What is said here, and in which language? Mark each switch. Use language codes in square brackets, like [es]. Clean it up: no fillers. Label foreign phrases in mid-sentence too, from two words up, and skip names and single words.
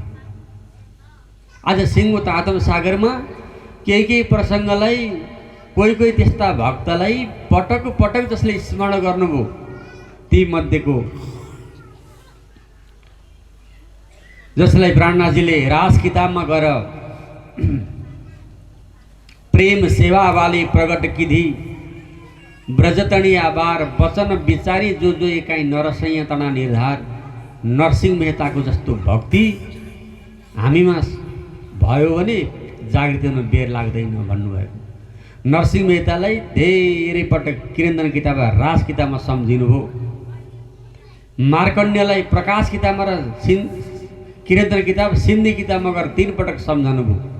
[ne] आज सिङ्गो तातम सागरमा केही केही प्रसङ्गलाई, कोही कोही त्यस्ता भक्तलाई पटक पटक जसले स्मरण गर्नुभयो, ती मध्येको जसलाई प्राणनाथजीले रास किताबमा गएर [gu] પ્રેમ સેવા વાલે પ્રગટ કિધી, બ્રજતણી આબાર વચન વિચારી જો જો એકાઈ નરસૈયા તના નિર્ધાર। [ne] नरसिंह मेहताको जस्तो भक्ति हामीमा भयो भने जागृति हुन बेर लाग्दैन भन्नुभएको। नरसिंह मेहतालाई धेरै पटक किरन्तन किताब रास किताबमा सम्झिनुभयो, मार्कण्डेयलाई प्रकाश किताबमा र किरन्तन किताब सिन्धी किताबमा गएर 3 पटक सम्झाउनुभयो।